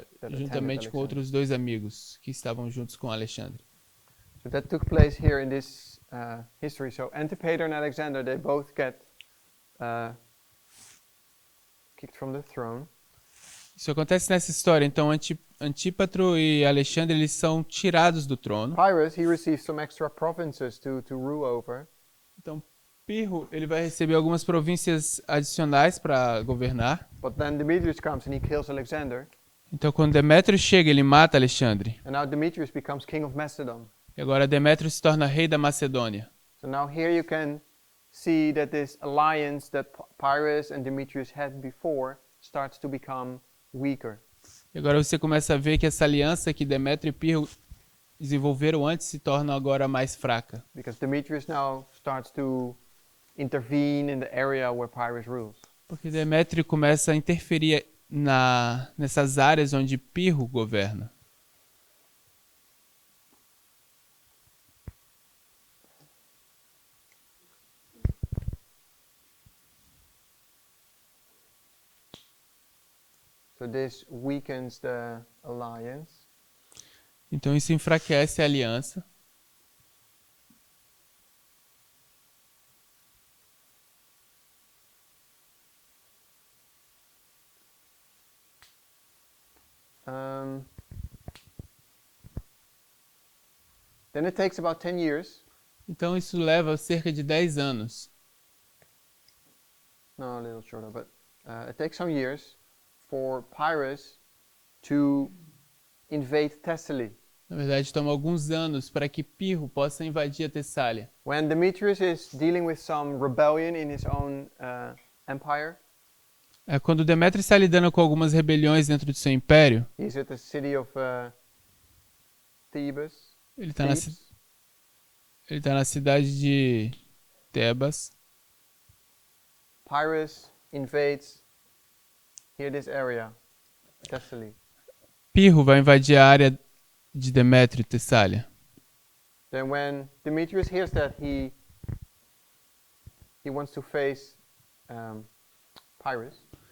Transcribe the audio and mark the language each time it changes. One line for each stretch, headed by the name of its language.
Portuguese: juntamente com outros 2 amigos que estavam juntos com Alexandre.
English: So that took place here in this history. So Antipater and Alexander, they both get kicked from the throne.
Portuguese: Isso acontece nessa história. Então, Antípatro e Alexandre, eles são tirados do trono.
English: Pyrrhus, he receives some extra provinces to rule over.
Portuguese: Então, Pirro, ele vai receber algumas províncias adicionais para governar.
English: But then Demetrius comes and he kills Alexander.
Portuguese: Então, quando Demétrio chega, ele mata Alexandre.
English: And now Demetrius becomes king of Macedon.
Portuguese: E agora Demétrio se torna rei da Macedônia.
English: So now here you can see that this alliance that Pyrrhus and Demetrius had before starts to become weaker.
Portuguese: E agora você começa a ver que essa aliança que Demétrio e Pirro desenvolveram antes se torna agora mais fraca.
English: Because Demetrius now starts to intervene in the area where Pyrrhus rules.
Portuguese: Porque Demétrio começa a interferir nessas áreas onde Pirro governa.
English: So this weakens the alliance.
Portuguese: Então isso enfraquece a aliança.
English: Then it takes about 10 years.
Portuguese: Então isso leva cerca de 10 anos.
English: No, a little shorter, but it takes some years for Pyrrhus to invade Thessaly.
Portuguese: Na verdade, toma alguns anos para que Pirro possa invadir a Tessália.
English: When Demetrius is dealing with some rebellion in his own empire,
Portuguese: Quando Demétrio está lidando com algumas rebeliões dentro do seu império,
English: he's at the city of Thebes.
Portuguese: ele está na cidade de Tebas.
English: Pyrrhus invades here this area, Thessaly.
Portuguese: Pirro vai invadir a área de Demétrio, Tessália.
English: Then when Demetrius hears that, he wants to face Pyrrhus.